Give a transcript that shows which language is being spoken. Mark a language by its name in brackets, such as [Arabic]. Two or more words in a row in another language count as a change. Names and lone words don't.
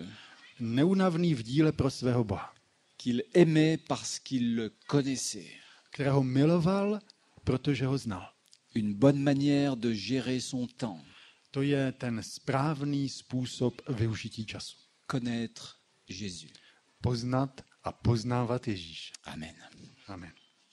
[Czech] neúnavný v díle pro svého Boha, [French] qu'il aimait parce qu'il le connaissait. [Czech] kterého miloval, protože ho znal. [French] Une bonne manière de gérer son temps, [Czech] To je ten správný způsob využití času. [French] connaître Jésus. [Czech] Poznat a poznávat Ježíše. [French] Amen. [Czech] Amen.